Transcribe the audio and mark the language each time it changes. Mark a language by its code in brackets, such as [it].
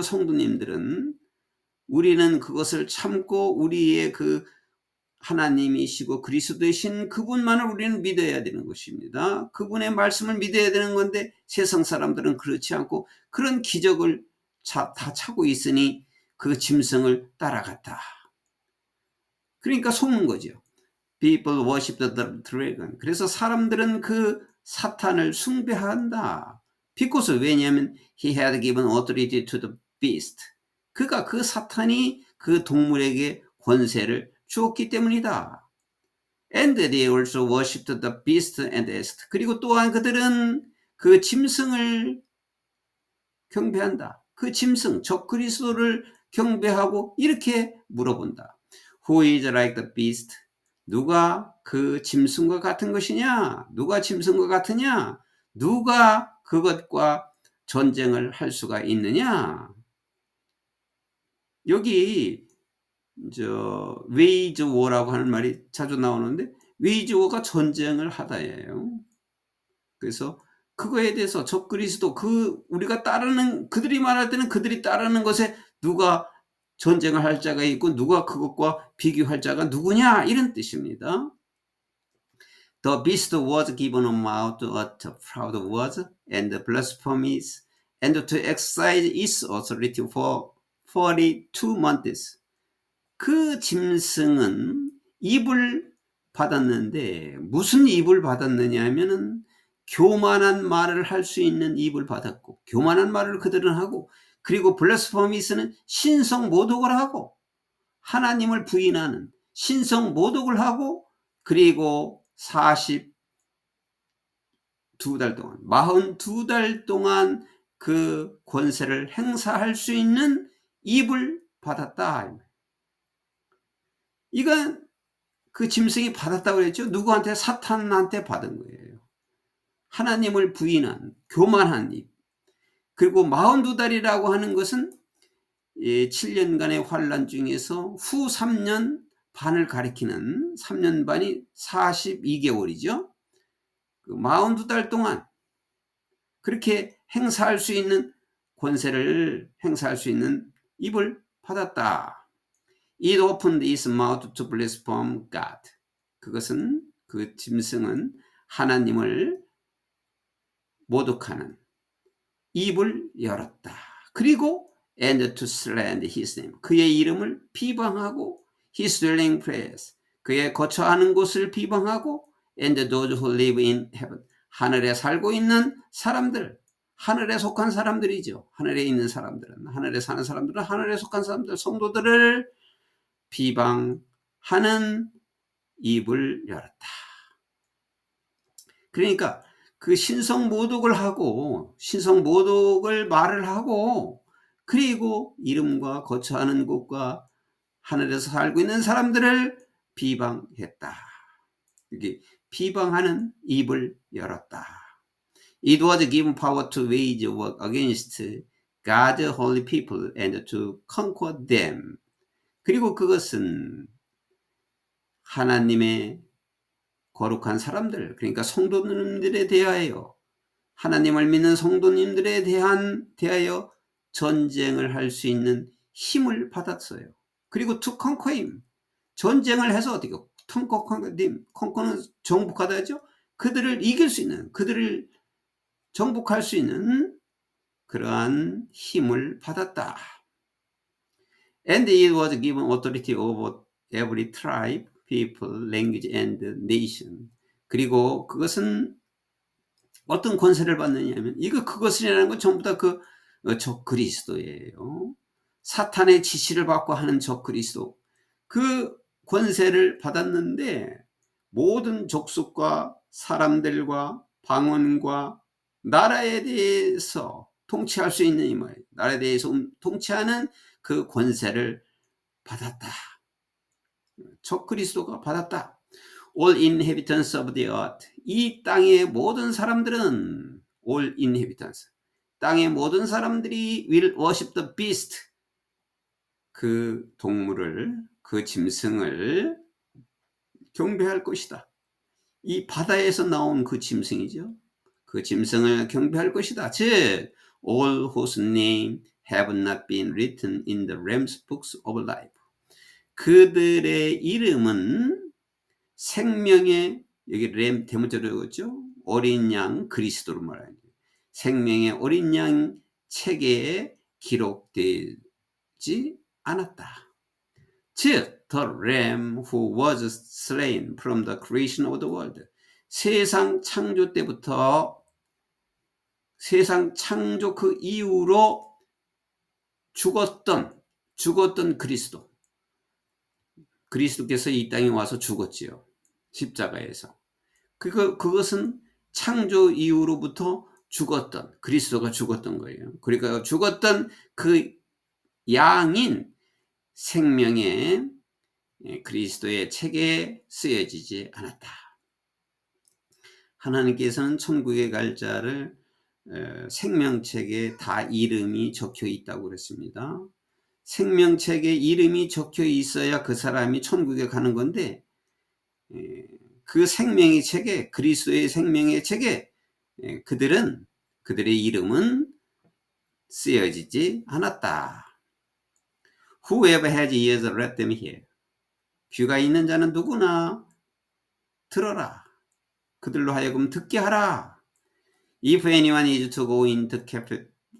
[ko] 성도님들은 우리는 그것을 참고 우리의 그 하나님이시고 그리스도이신 그분만을 우리는 믿어야 되는 것입니다. 그분의 말씀을 믿어야 되는 건데 세상 사람들은 그렇지 않고 그런 기적을 다 차고 있으니 그 짐승을 따라갔다. 그러니까 속는 거죠. [en] People worship the dragon. [ko] 그래서 사람들은 그 사탄을 숭배한다. [en] because [ko] 왜냐하면 [en] he had given authority to the beast. [ko] 그가 그 사탄이 그 동물에게 권세를 주었기 때문이다. [en] And they also worshipped the beast and asked. [ko] 그리고 또한 그들은 그 짐승을 경배한다. 그 짐승, 적 그리스도를 경배하고 이렇게 물어본다. [en] Who is like the beast? [ko] 누가 그 짐승과 같은 것이냐? 누가 짐승과 같으냐? 누가 그것과 전쟁을 할 수가 있느냐? 여기 wage war라고 하는 말이 자주 나오는데 wage war가 전쟁을 하다예요. 그래서 그거에 대해서 적 그리스도 우리가 따르는 그들이 말할 때는 그들이 따르는 것에 누가 전쟁을 할 자가 있고 누가 그것과 비교할 자가 누구냐 이런 뜻입니다. [en] The beast was given a mouth to utter proud words and blasphemies and to exercise its authority for 42 months. [ko] 그 짐승은 입을 받았는데 무슨 입을 받았느냐 하면은 교만한 말을 할 수 있는 입을 받았고 교만한 말을 그들은 하고 그리고 블라스포미스는 신성 모독을 하고 하나님을 부인하는 신성 모독을 하고 그리고 42달 동안 42달 동안 그 권세를 행사할 수 있는 입을 받았다. 이건 그 짐승이 받았다고 그랬죠. 누구한테? 사탄한테 받은 거예요. 하나님을 부인한 교만한 입. 그리고 42달이라고 하는 것은 7년간의 환란 중에서 후 3년 반을 가리키는 3년 반이 42개월이죠. 그 42달 동안 그렇게 행사할 수 있는 권세를 행사할 수 있는 입을 받았다. [en] It opened its mouth to blaspheme God. [ko] 그것은 그 짐승은 하나님을 모독하는 입을 열었다. 그리고 [en] and to slander his name. [ko] 그의 이름을 비방하고 [en] his dwelling place. [ko] 그의 거처하는 곳을 비방하고 [en] and those who live in heaven. [ko] 하늘에 살고 있는 사람들. 하늘에 속한 사람들이죠. 하늘에 있는 사람들은 하늘에 사는 사람들은 하늘에 속한 사람들 성도들을 비방하는 입을 열었다. 그러니까 그 신성모독을 하고 신성모독을 말을 하고 그리고 이름과 거처하는 곳과 하늘에서 살고 있는 사람들을 비방했다. 이게 비방하는 입을 열었다. [en] It was given power to wage war against God's holy people and to conquer them. [ko] 그리고 그것은 하나님의 거룩한 사람들, 그러니까 성도님들에 대하여 하나님을 믿는 성도님들에 대하여 전쟁을 할 수 있는 힘을 받았어요. 그리고 [en] to conquer him, [ko] 전쟁을 해서 어떻게 conquer는 정복하다죠. 그들을 이길 수 있는, 그들을 정복할 수 있는 그러한 힘을 받았다. [en] And it was given authority over every tribe, people, language, and nation. [ko] 그리고 그것은 어떤 권세를 받느냐면 그것이라는 건 전부 다 그 적그리스도예요. 사탄의 지시를 받고 하는 적그리스도. 그 권세를 받았는데 모든 족속과 사람들과 방언과 나라에 대해서 통치할 수 있는 이 말이에요. 나라에 대해서 통치하는 그 권세를 받았다. 적그리스도가 받았다. [en] All inhabitants of the earth. [ko] 이 땅의 모든 사람들은 [en] all inhabitants. [ko] 땅의 모든 사람들이 [en] will worship the beast. [ko] 그 동물을, 그 짐승을 경배할 것이다. 이 바다에서 나온 그 짐승이죠. 그 짐승을 경배할 것이다. [en] 즉, all whose name have not been written in the Lamb's books of life. [ko] 그들의 이름은 생명의, 여기 램 대문자로 그랬죠. 어린 양 그리스도로 말하는 생명의 어린 양 책에 기록되지 않았다. [en] 즉, the lamb who was slain from the creation of the world. [ko] 세상 창조 때부터 세상 창조 그 이후로 죽었던 그리스도. 그리스도께서 이 땅에 와서 죽었지요. 십자가에서. 그것은 창조 이후로부터 죽었던, 그리스도가 죽었던 거예요. 그러니까 죽었던 그 양인 생명의 그리스도의 책에 쓰여지지 않았다. 하나님께서는 천국에 갈 자를 생명책에 다 이름이 적혀 있다고 그랬습니다. 생명책에 이름이 적혀 있어야 그 사람이 천국에 가는 건데 그 생명의 책에, 그리스도의 생명의 책에 그들의 이름은 쓰여지지 않았다. [en] Whoever has ears, let them hear. [ko] 귀가 있는 자는 누구나 들어라. 그들로 하여금 듣게 하라. [en] If anyone is to go into captivity.